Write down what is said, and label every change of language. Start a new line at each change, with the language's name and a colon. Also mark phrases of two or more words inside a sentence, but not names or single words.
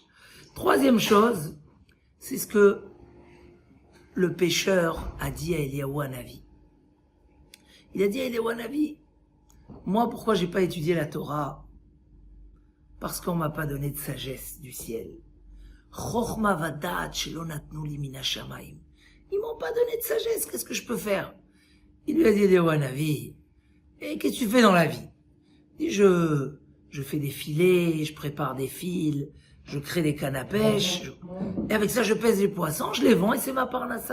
French: Troisième chose, c'est ce que le pécheur a dit à Eliyahu Hanavi. Il a dit à Eliyahu Hanavi, moi, pourquoi j'ai pas étudié la Torah? Parce qu'on m'a pas donné de sagesse du ciel.
Hebrew: חכמה ודעת שלא נתנו לי מן השמים.
French: Ils m'ont pas donné de sagesse, qu'est-ce que je peux faire? Il lui a dit, Eliyahu Hanavi, et qu'est-ce que tu fais dans la vie? Il dit, je fais des filets, je prépare des fils, je crée des cannes à pêche, et avec ça je pèse les poissons, je les vends et c'est ma parnassa.